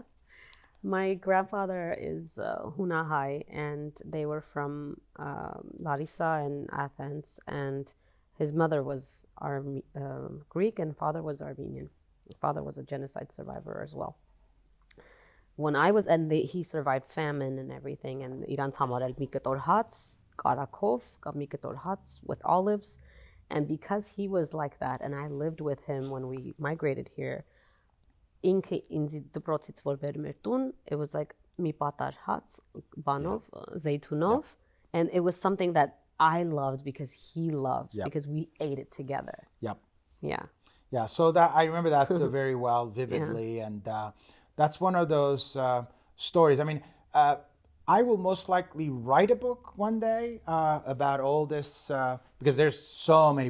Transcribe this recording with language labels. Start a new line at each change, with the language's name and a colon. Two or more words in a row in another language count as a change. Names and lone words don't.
English: My grandfather is Hunahai, and they were from Larissa and Athens, and his mother was Greek and father was Armenian. Father was a genocide survivor as well. When I was, he survived famine and everything, and
Armenian: իրանց համար էլ մի կտոր հաց, կարակով, կամ մի կտոր հաց
English: with olives. And because he was like that, and I lived with him when we migrated here,
Armenian: ինքը ինձ դպրոցից որ բերում էր տուն,
English: it was like
Armenian: մի պատար հաց, բանով, զեյթունով,
English: and it was something that I loved because he loved, because we ate it together. Yep. Yeah. Yeah, so that I remember that very well, vividly, and that's one of those stories. I mean, I will most likely write a book one day about all this because there's so many.